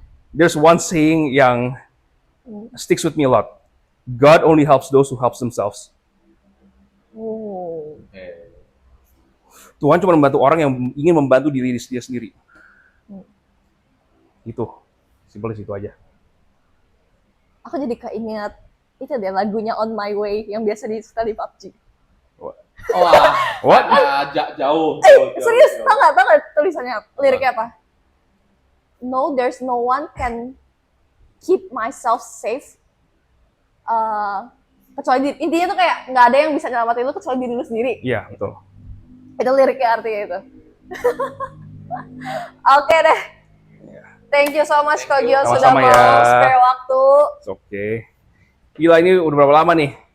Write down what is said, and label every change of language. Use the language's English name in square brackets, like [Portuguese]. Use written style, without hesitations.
[English] There's one saying yang sticks with me a lot. God only helps those who helps themselves. [Indonesian] Oke. Tuhan cuma membantu orang yang ingin membantu diri dia sendiri. Itu, simpel situ aja. Aku jadi keinget itu deh lagunya On My Way yang biasa disetel di PUBG. Wah, [English] What? [Indonesian] jauh. Serius, tau nggak tulisannya, liriknya apa? [English] No, there's no one can keep myself safe. [Indonesian] Kecuali intinya tuh kayak nggak ada yang bisa nyelamatin lu kecuali diri lu sendiri. Iya, betul. Itu liriknya artinya itu. [English] Oke deh. Thank you so much Kogyo sudah [Indonesian] Sama-sama mau ya. spare waktu. [English] It's okay. [Indonesian] Gila, ini udah berapa lama nih?